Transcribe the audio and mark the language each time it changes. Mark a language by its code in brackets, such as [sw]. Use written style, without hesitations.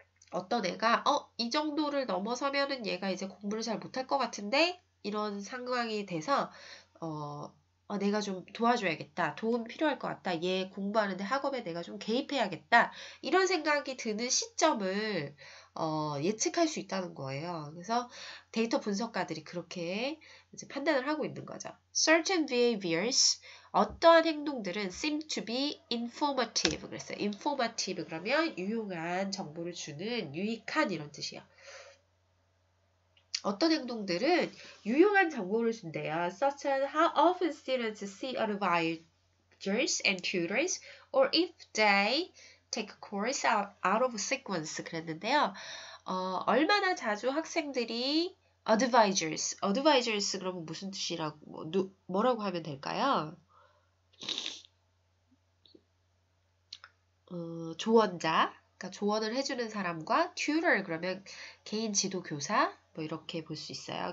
[ko] 어떤 애가 이 정도를 넘어서면은 얘가 이제 공부를 잘 못할 것 같은데 이런 상황이 돼서 내가 좀 도와줘야겠다. 도움 필요할 것 같다. 얘 공부하는데 학업에 내가 좀 개입해야겠다. 이런 생각이 드는 시점을 예측할 수 있다는 거예요. 그래서 데이터 분석가들이 그렇게 이제 판단을 하고 있는 거죠. [en] Certain behaviors [ko] 어떠한 행동들은 [en] seem to be informative [ko] 그랬어요. informative 그러면 유용한 정보를 주는 유익한 이런 뜻이에요. 어떤 행동들은 유용한 정보를 준대요. [en] Such as how often students see advisors and tutors or if they take a course out of sequence [ko] 그랬는데요. 얼마나 자주 학생들이 advisors 그러면 무슨 뜻이라고 뭐라고 하면 될까요? 조언자, 그러니까 조언을 해주는 사람과 tutor 그러면 개인 지도 교사 뭐 이렇게 볼 수 있어요.